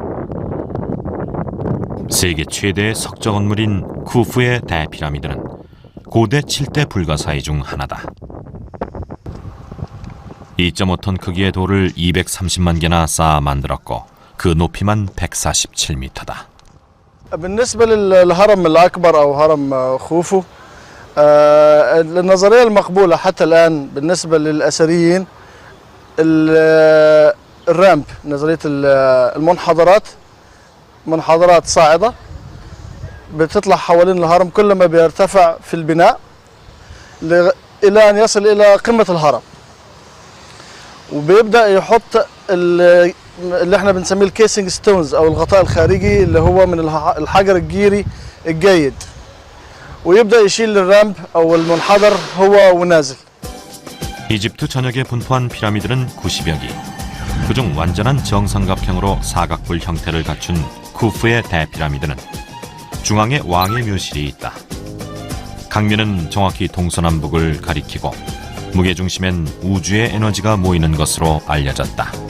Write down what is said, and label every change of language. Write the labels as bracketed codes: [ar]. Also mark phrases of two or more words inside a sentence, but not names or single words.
[ko] 세계 최대의 석적 건물인 쿠프의 대피라미드는 고대 7대 불가사의 중 하나다. 2.5톤 크기의 돌을 230만 개나 쌓아 만들었고 그 높이만 147m다. [ar] بالنسبة للهرم الأكبر أو هرم خوفو، النظرية المقبولة حتى الآن بالنسبة للأثريين الرامب، نظرية المنحدرات، منحدرات صاعدة بتطلع حوالين الهرم كل ما بيرتفع في البناء إلى أن يصل إلى قمة الهرم، وبيبدأ يحط اللي احنا بنسميه [en] casing stones [ar] أو الغطاء الخارجي اللي هو من الحجر الجيري الجيد، ويبدأ يشيل الرامب أو المنحدر هو ونازل. [ko] 이집트 전역에 분포한 피라미드는 90여 기. 그중 완전한 정삼각형으로 사각뿔 형태를 갖춘 쿠프의 대피라미드는 중앙에 왕의 묘실이 있다. 강면은 정확히 동서남북을 가리키고 무게중심엔 우주의 에너지가 모이는 것으로 알려졌다.